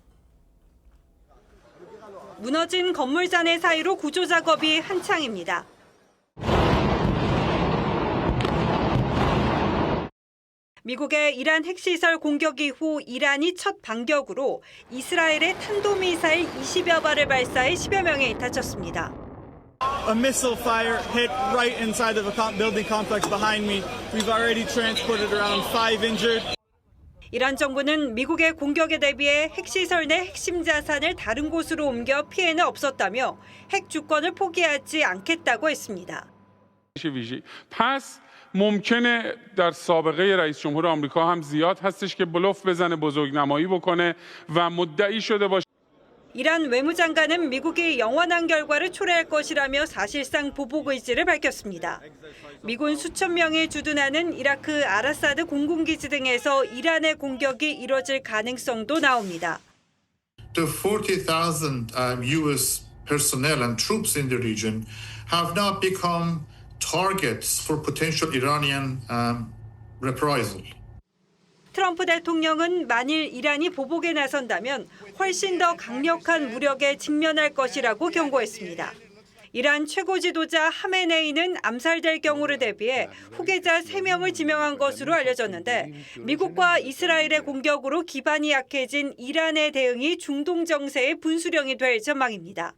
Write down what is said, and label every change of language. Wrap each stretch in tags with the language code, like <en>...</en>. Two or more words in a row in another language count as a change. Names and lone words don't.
<ko>무너진 건물 잔해 사이로 구조 작업이 한창입니다. 미국의 이란 핵시설 공격 이후 이란이 첫 반격으로 이스라엘의 탄도미사일 20여 발을 발사해 10여 명이 다쳤습니다.</ko> <en>A missile fire hit right inside of a building complex behind me. We've already transported around 5 injured.</en> <ko>이란 정부는 미국의 공격에 대비해 핵시설 내 핵심 자산을 다른 곳으로 옮겨 피해는 없었다며 핵 주권을 포기하지 않겠다고 했습니다.</ko> <fa>پس ممکنه در سابقه رئیس جمهور آمریکا هم زیاد هستش که بلوف بزنه بزرگنمایی بکنه و مدعی شده باشه.</fa> <ko>이란 외무장관은 미국이 영원한 결과를 초래할 것이라며 사실상 보복 의지를 밝혔습니다. 미군 수천 명이 주둔하는 이라크 아라사드 공군기지 등에서 이란의 공격이 이뤄질 가능성도 나옵니다.</ko> <en>The 40,000 U.S. personnel and troops in the region have now become targets for potential Iranian reprisal.</en> <ko>트럼프 대통령은 만일 이란이 보복에 나선다면 훨씬 더 강력한 무력에 직면할 것이라고 경고했습니다. 이란 최고 지도자 하메네이는 암살될 경우를 대비해 후계자 3명을 지명한 것으로 알려졌는데 미국과 이스라엘의 공격으로 기반이 약해진 이란의 대응이 중동 정세의 분수령이 될 전망입니다.</ko>